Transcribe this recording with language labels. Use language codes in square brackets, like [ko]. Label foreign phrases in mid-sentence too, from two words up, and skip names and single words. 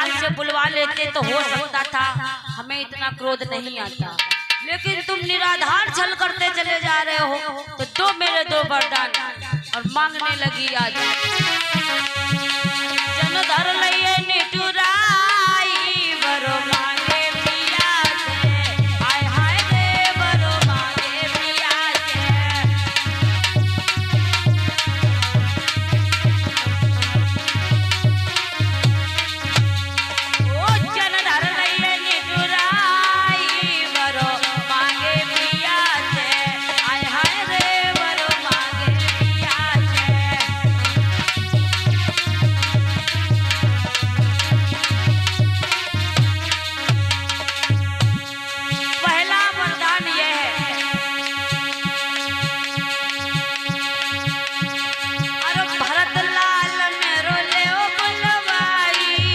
[hi] बुलवा लेते तो हो सकता था हमें इतना क्रोध नहीं आता, लेकिन तुम निराधार छल करते चले जा रहे हो। तो दो मेरे दो वरदान। और मांगने लगी आज। [bra] जन धर लइए निठुराई वरो मांगे पिया से, हाय हाय रे वरो मांगे पिया से। ओ जन धर लइए निठुराई वरो मांगे पिया से, हाय हाय रे वरो मांगे पिया से। [hi] पहला वरदान यह है, [bra] अरे भरत लाल मेरो ले ओ बुलवाई।